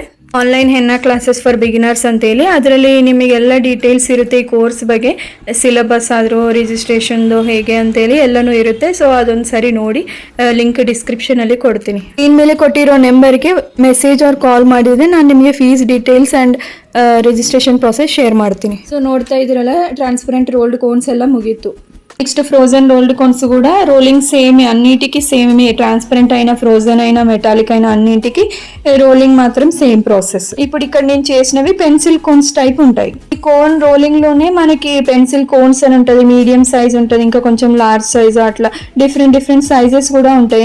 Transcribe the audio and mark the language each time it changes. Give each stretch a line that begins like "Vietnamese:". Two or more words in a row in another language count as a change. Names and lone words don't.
English: online henna classes for beginners
Kannada: ಅಂತೇಳಿ. ಅದರಲ್ಲಿ ನಿಮಗೆಲ್ಲ ಡೀಟೇಲ್ಸ್ ಇರುತ್ತೆ ಈ ಕೋರ್ಸ್ ಬಗ್ಗೆ, ಸಿಲೆಬಸ್ ಆದರೂ ರಿಜಿಸ್ಟ್ರೇಷನ್ದು ಹೇಗೆ ಅಂತೇಳಿ ಎಲ್ಲನೂ ಇರುತ್ತೆ. ಸೊ ಅದೊಂದು ಸರಿ ನೋಡಿ,
English: link descriptionalli
Kannada: ಕೊಡ್ತೀನಿ. ಇನ್ಮೇಲೆ ಕೊಟ್ಟಿರೋ ನಂಬರ್ಗೆ
English: message or call
Kannada: ಮಾಡಿದರೆ ನಾನು ನಿಮಗೆ
English: fees details and registration process share
Kannada: ಮಾಡ್ತೀನಿ. ಸೊ ನೋಡ್ತಾ ಇದ್ದೀರಲ್ಲ,
English: transparent rolled cones
Kannada: ಎಲ್ಲ ಮುಗೀತು.
English: next frozen rolled cones
Telugu: కూడా
English: rolling same,
Telugu: అన్నిటికీ సేమ్. ట్రాన్స్పరెంట్ అయినా ఫ్రోజన్ అయినా మెటాలిక్ అయినా అన్నింటికి రోలింగ్ మాత్రం
English: same process.
Telugu: ఇప్పుడు ఇక్కడ నేను చేసినవి
English: pencil cones type
Telugu: ఉంటాయి. ఈ
English: cone rolling
Telugu: లోనే మనకి
English: pencil cones
Telugu: అని ఉంటుంది,
English: medium size
Telugu: ఉంటుంది, ఇంకా కొంచెం
English: large size,
Telugu: అట్లా
English: different sizes
Telugu: కూడా ఉంటాయి.